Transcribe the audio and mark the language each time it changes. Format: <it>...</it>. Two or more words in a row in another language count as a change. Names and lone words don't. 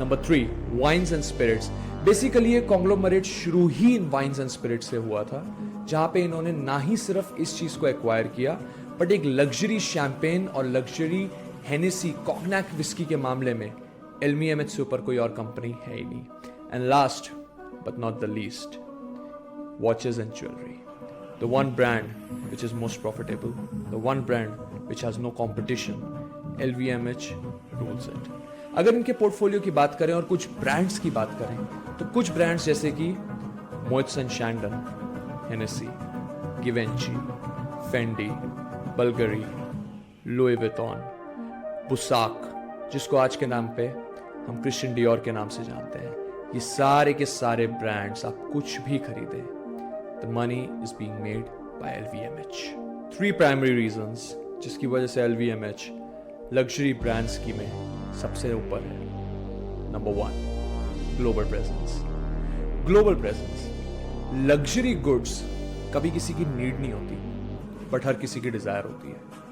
<hi>नंबर 3,</hi> <en>wines and spirits.</en> <hi>बेसिकली ये कॉन्ग्लोमरेट शुरू ही इन</hi> <en>wines and spirits</en> <hi>से हुआ था, जहां पे इन्होंने ना ही सिर्फ इस चीज को एक्वायर किया, बट एक</hi> <en>luxury champagne</en> <hi>और</hi> <en>luxury Hennessy cognac whisky</en> <hi>के मामले में LVMH से ऊपर कोई और कंपनी है ही नहीं.</hi> <en>and last but not the least, watches and jewelry. The one brand which is most profitable, the one brand which has no competition, LVMH rules it.</en> <hi>अगर इनके पोर्टफोलियो की बात करें और कुछ ब्रांड्स की बात करें तो कुछ ब्रांड्स जैसे कि Moët & Chandon, Hennessy, Givenchy, Fendi, Bulgari, Louis Vuitton, Bussac, जिसको आज के नाम पे हम क्रिश्चियन डियोर के नाम से जानते हैं, ये सारे के सारे ब्रांड्स आप कुछ भी खरीदे,</hi> <en>the money is being made by LVMH.</en> <hi>3</hi> <en>primary reasons</en> <hi>जिसकी वजह से LVMH</hi> <en>luxury brands</en> <hi>की में सबसे ऊपर है.</hi> <en>number 1, global presence. global presence. luxury goods</en> <hi>कभी किसी की नीड नहीं होती, बट हर किसी की डिजायर होती है.</hi>